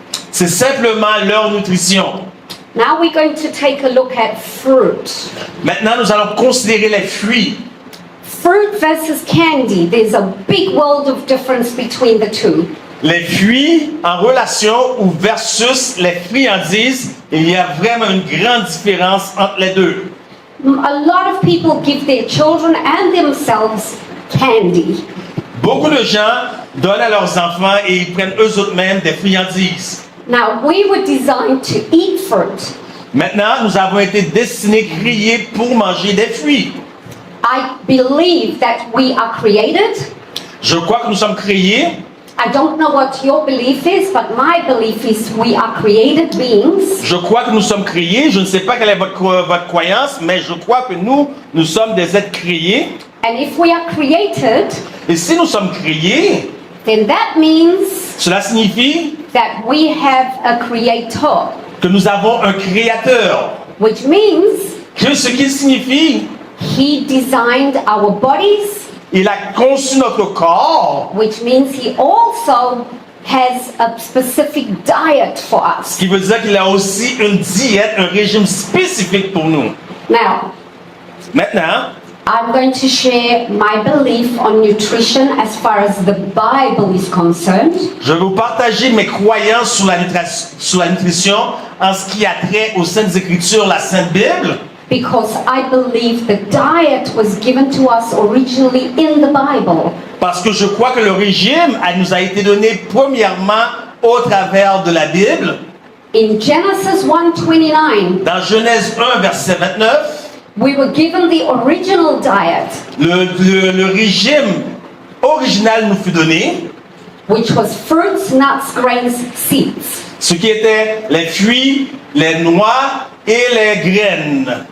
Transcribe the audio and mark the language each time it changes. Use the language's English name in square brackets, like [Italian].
[French] C'est simplement leur nutrition. [English] Now we're going to take a look at fruit. [French] Maintenant, nous allons considérer les fruits. [English] Fruit versus candy. There's a big world of difference between the two. [French] Les fruits en relation ou versus les friandises, il y a vraiment une grande différence entre les deux. [English] A lot of people give their children and themselves candy. [French] Beaucoup de gens donnent à leurs enfants et ils prennent eux-mêmes des friandises. [English] Now, we were designed to eat fruit. [French] Maintenant, nous avons été destinés, créés pour manger des fruits. [English] I believe that we are created. [French] Je crois que nous sommes créés. [English] I don't know what your belief is, but my belief is we are created beings. [French] Je crois que nous sommes créés. Je ne sais pas quelle est votre croyance, mais je crois que nous sommes des êtres créés. [English] And if we are created, [French] Et si nous sommes créés, [English] then that means [French] cela signifie [English] that we have a creator, [French] que nous avons un créateur. [English] which means [French] Que ce qui signifie, [English] he designed our bodies, [French] il a conçu notre corps, [English] which means he also has a specific diet for [French] ce [English] us. [French] qui veut dire qu'il a aussi une diète, un régime spécifique pour nous. [English] Now, [French] Maintenant, [English] I'm going to share my belief on nutrition as far as the Bible is concerned. [French] je vais vous partager mes croyances sur la nutrition en ce qui a trait aux Saintes Écritures, la Sainte Bible, [English] Because I believe the diet was given to us originally in the Bible. [French] parce que je crois que le régime nous a été donné premièrement au travers de la Bible. [English] In Genesis 1:29, [French] Dans Genèse 1, verset 29, [English] we were given the original diet, [French] le régime original nous fut donné, [English] which was fruits, nuts, grains, seeds, [French] ce qui était les fruits, les noix et les graines,